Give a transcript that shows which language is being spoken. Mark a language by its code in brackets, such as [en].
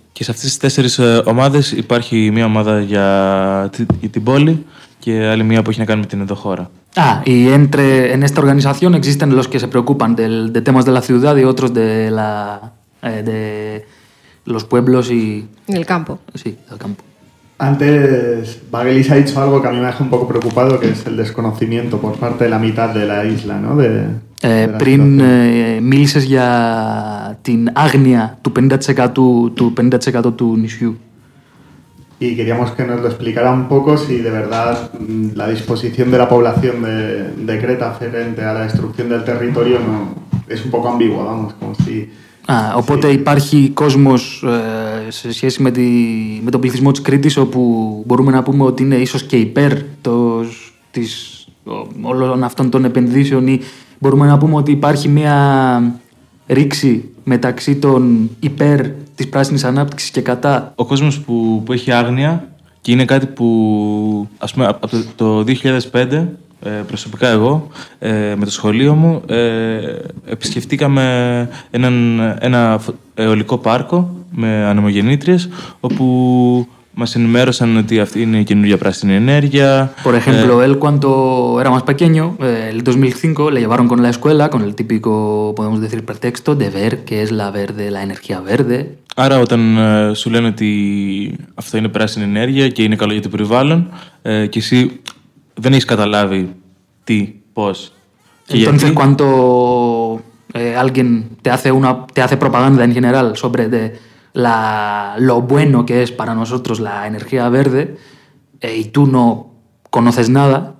[el] Και σε αυτές τις τέσσερις ομάδες υπάρχει μία ομάδα για την πόλη και άλλη μία που έχει να κάνει με την εδώ χώρα. [es] Y entre en esta organización existen los que se preocupan de temas de la ciudad y otros de los pueblos y del campo. Sí, del campo. Antes Vagelis ha dicho algo que a mí me deja un poco preocupado, que es el desconocimiento por parte de la mitad de la isla, ¿no? [el] Πριν μίλησες για την άγνοια του 50%, του 50% του νησιού. [es] Y queríamos que nos lo explicara un poco si de verdad la disposición de la población de Creta frente a la destrucción del territorio no es un poco ambigua, vamos, como si. [el] Οπότε υπάρχει κόσμος σε σχέση με τον πληθυσμό της Κρήτης όπου μπορούμε να πούμε ότι είναι ίσως και υπέρ της όλων αυτών των επενδύσεων ή μπορούμε να πούμε ότι υπάρχει μία ρήξη μεταξύ των υπέρ της πράσινης ανάπτυξης και κατά. Ο κόσμος που έχει άγνοια και είναι κάτι που ας πούμε από το 2005 προσωπικά εγώ με το σχολείο μου επισκεφτήκαμε ένα αιωλικό πάρκο με ανεμογεννήτριες όπου μας ενημέρωσαν ότι αυτή είναι η καινούργια πράσινη ενέργεια. [es] Por ejemplo, él cuando era más pequeño, el 2005, le llevaron con la escuela, con el típico, podemos decir, pretexto de ver qué es la verde, la energía verde. [el] Άρα όταν σου λένε ότι αυτό είναι πράσινη ενέργεια και είναι καλό για το περιβάλλον και εσύ δεν έχεις καταλάβει τι, πώς και [es] entonces, [el] γιατί. [es] Entonces, cuando alguien te hace propaganda en general sobre de lo bueno que es para nosotros la energía verde y tú no conoces nada.